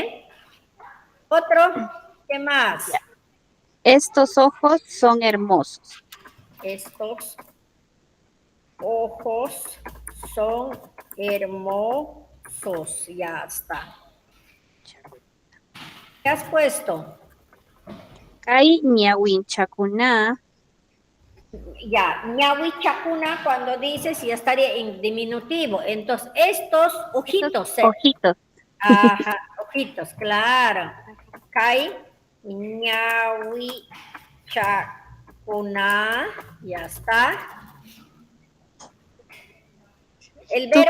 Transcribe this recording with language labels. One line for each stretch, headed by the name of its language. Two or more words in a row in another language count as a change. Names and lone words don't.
Spanish: Otro, ¿qué más? Estos ojos son hermosos. Estos ojos son hermosos. Ya está. ¿Qué has puesto?
Quechua: Kai ñawinchakuna.
Spanish: Ya,
Quechua: ñawi chacuna
Spanish: cuando dices ya estaría en diminutivo. Entonces, estos ojitos. Ojitos. Ajá, ojitos, claro.
Quechua: Kai ñawi chacuna.
Spanish: Ya está. ¿El verbo